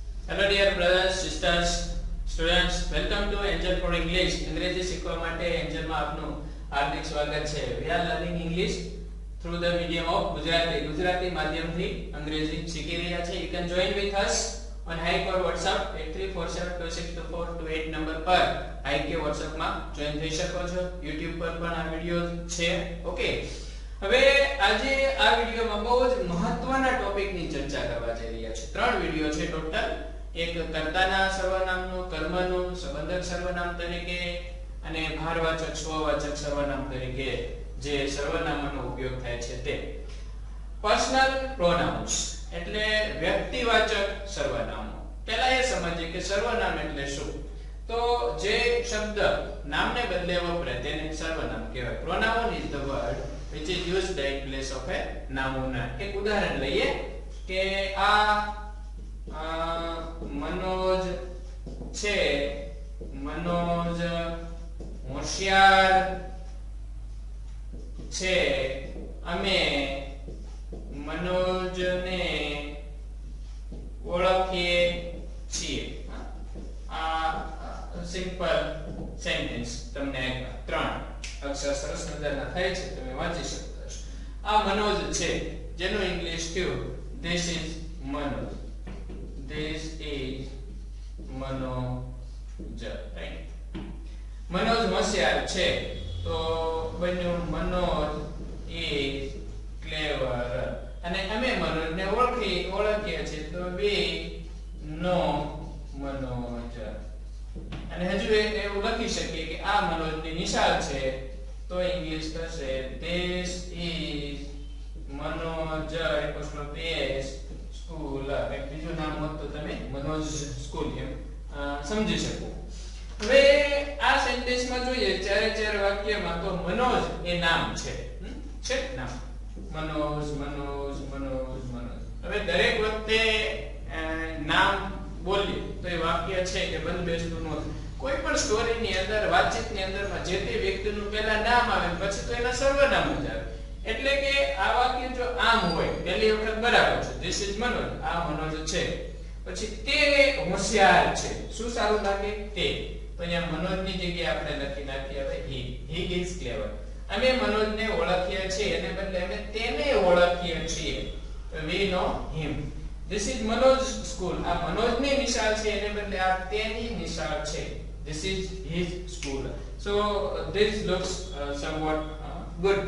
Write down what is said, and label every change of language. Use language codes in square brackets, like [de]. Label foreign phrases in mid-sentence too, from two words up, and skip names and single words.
[en] Hello dear brothers, sisters, students. Welcome to Angel for English. [gu] અંગ્રેજી શીખવા માટે એન્જલમાં આપનું હાર્દિક સ્વાગત છે. [en] We are learning English through the medium of [gu] ગુજરાતી માધ્યમથી અંગ્રેજી શીખી રહ્યા છે. [en] You can join with us on Hike or WhatsApp [gu] 8347262428 નંબર પર Hike કે WhatsApp માં જોઈન થઈ શકો છો. YouTube પર પણ આ વિડિયો છે. ઓકે. હવે આજે આ વિડિયોમાં બહુ જ મહત્વના ટોપિકની ચર્ચા કરવા જઈ રહ્યા છે. ત્રણ વિડિયો છે ટોટલ. એક કર્તાના સર્વનામનું, કર્મનું, સંબંધક સર્વનામ તરીકે અને ભારવાચક સ્વવાચક સર્વનામ તરીકે જે સર્વનામનો ઉપયોગ થાય છે તે. [en] personal pronouns [gu] એટલે વ્યક્તિવાચક સર્વનામો. પહેલા એ સમજીએ કે સર્વનામ એટલે શું. તો જે શબ્દ નામને બદલે વપરાય તેને સર્વનામ કહેવાય. [en] pronoun is the word which is used in place of a noun. [gu] એક ઉદાહરણ લઈએ કે આ મનોજ છે, મનોજ હોશિયાર છે, અમે મનોજને ઓળખીએ છીએ. આ [en] simple sentence [gu] તમને ત્રણ અક્ષર સરસ મજાના થાય છે, તમે વાંચી શકતા હશો. આ મનોજ છે જેનું ઇંગ્લિશ થયું [en] this is મનોજ. This is મનોજ, રાઈટ. [gu] મનોજ હોશિયાર છે તો બન્યું [en] મનોજ is clever. [gu] અને અમે મનોજને ઓળખીએ છીએ તો [en] we know મનોજ. [gu] અને હજુ એવું લખી શકીએ કે આ મનોજની નિશાળ છે તો ઇંગ્લિશ થશે [en] this is મનોજ apostrophe school. [gu] એક બીજું નામ હોત તો તમે મનોજ સ્કૂલ એમ સમજી શકો. હવે આ સેન્ટેન્સમાં જોઈએ ચારે વાક્યમાં તો મનોજ એ નામ છે. છે નામ મનોજ મનોજ મનોજ મનોજ. હવે દરેક વખતે નામ બોલીએ તો એ વાક્ય છે કે બંધ બેસતું નથી. કોઈ પણ સ્ટોરીની અંદર, વાતચીતની અંદરમાં જે તે વ્યક્તિનું પહેલા નામ આવે પછી તો એના સર્વનામ જ આવે. એટલે કે આ વાક્ય જો આમ હોય પહેલી વખત બરાબર છે [en] this is મનોજ, [gu] આ મનોજ છે, પછી તે હોશિયાર છે, શું સારું લાગે તે, તો અહીંયા મનોજની જગ્યાએ આપણે લખી નાખીએ હવે [en] he is clever. [gu] અમે મનોજને ઓળખીએ છીએ એને બદલે અમે તેને ઓળખીએ છીએ [en] we know him. This is Manoj's school. [gu] આ મનોજની નિશાળ છે એને બદલે આ તેની નિશાળ છે. [en] This is his school. So this looks somewhat good.